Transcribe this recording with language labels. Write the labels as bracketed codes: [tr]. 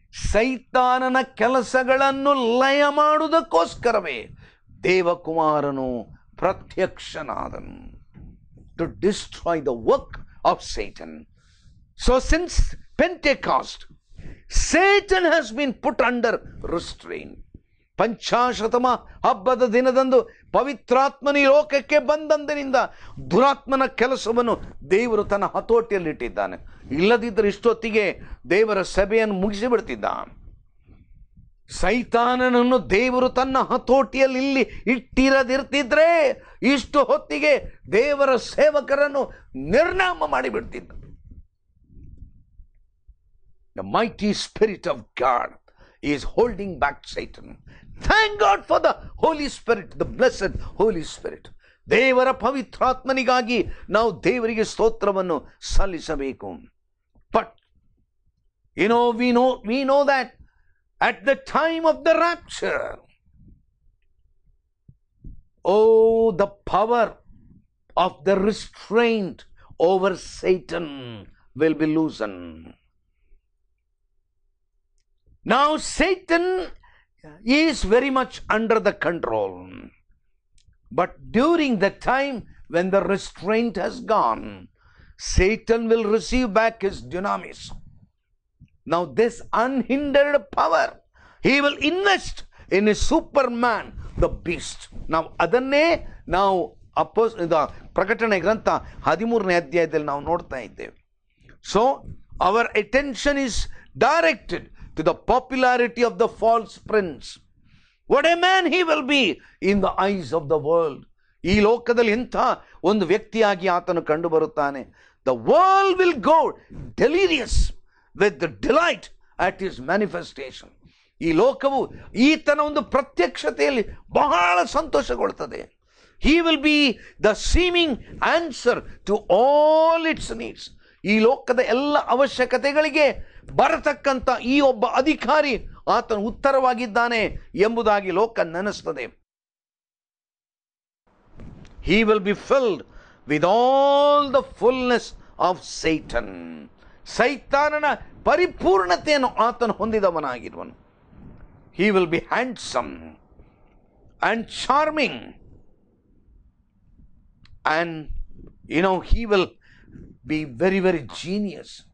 [kn] ಸೈತಾನನ ಕೆಲಸಗಳನ್ನು ಲಯ ಮಾಡುವುದಕ್ಕೋಸ್ಕರವೇ ದೇವಕುಮಾರನು ಪ್ರತ್ಯಕ್ಷನಾದನು [en] to destroy the work of Satan. So since Pentecost, Satan has been put under restraint. [kn] ಪಂಚಾಶತಮ ಹಬ್ಬದ ದಿನದಂದು ಪವಿತ್ರಾತ್ಮನ ಈ ಲೋಕಕ್ಕೆ ಬಂದಂದಿನಿಂದ ದುರಾತ್ಮನ ಕೆಲಸವನ್ನು ದೇವರು ತನ್ನ ಹತೋಟಿಯಲ್ಲಿಟ್ಟಿದ್ದಾನೆ. ಇಲ್ಲದಿದ್ದರೆ ಇಷ್ಟೊತ್ತಿಗೆ ದೇವರ ಸಭೆಯನ್ನು ಮುಗಿಸಿಬಿಡ್ತಿದ್ದ. ಸೈತಾನನನ್ನು ದೇವರು ತನ್ನ ಹತೋಟಿಯಲ್ಲಿ ಇಲ್ಲಿ ಇಟ್ಟಿರದಿರ್ತಿದ್ರೆ ಇಷ್ಟು ಹೊತ್ತಿಗೆ ದೇವರ ಸೇವಕರನ್ನು ನಿರ್ನಾಮ ಮಾಡಿಬಿಡ್ತಿದ್ದ. [en] The mighty spirit of God is holding back Satan. Thank God for the Holy Spirit, the blessed Holy Spirit. [kn] ದೇವರ ಪವಿತ್ರಾತ್ಮನಿಗಾಗಿ ನಾವು ದೇವರಿಗೆ ಸ್ತೋತ್ರವನ್ನು ಸಲ್ಲಿಸಬೇಕು. [en] But we know that at the time of the rapture, oh, the power of the restraint over Satan will be loosened. Now Satan is very much under the control. But during the time when the restraint has gone, Satan will receive back his dunamis. Now this unhindered power, he will invest in a superman, the beast. [kn] Now ಅದನ್ನೇ ನಾವು ಪ್ರಕಟಣೆ ಗ್ರಂಥ 13ನೇ ಅಧ್ಯಾಯದಲ್ಲಿ ನಾವು ನೋಡ್ತಾ ಇದ್ದೇವೆ. [en] So our attention is directed to the popularity of the false prince. What a man he will be in the eyes of the world. [kn] ಈ ಲೋಕದಲ್ಲಿ ಎಂಥ ಒಂದು ವ್ಯಕ್ತಿಯಾಗಿ ಆತನು ಕಂಡು ಬರುತ್ತಾನೆ. [en] The world will go delirious with the delight at his manifestation. [kn] ಈ ಲೋಕವು ಈತನ ಒಂದು ಪ್ರತ್ಯಕ್ಷತೆಯಲ್ಲಿ ಬಹಳ ಸಂತೋಷಗೊಳ್ಳುತ್ತದೆ. [en] He will be the seeming answer to all its needs. [kn] ಈ ಲೋಕದ ಎಲ್ಲ ಅವಶ್ಯಕತೆಗಳಿಗೆ ಬರತಕ್ಕಂಥ ಈ ಒಬ್ಬ ಅಧಿಕಾರಿ ಆತನು ಉತ್ತರವಾಗಿದ್ದಾನೆ ಎಂಬುದಾಗಿ ಲೋಕ ನೆನೆಸ್ತದೆ. [en] He will be filled with all the fullness of Satan. [kn] ಸೈತಾನನ ಪರಿಪೂರ್ಣತೆಯನ್ನು ಆತನು ಹೊಂದಿದವನಾಗಿರುವನು. [en] He will be handsome and charming, and he will be very, very genius.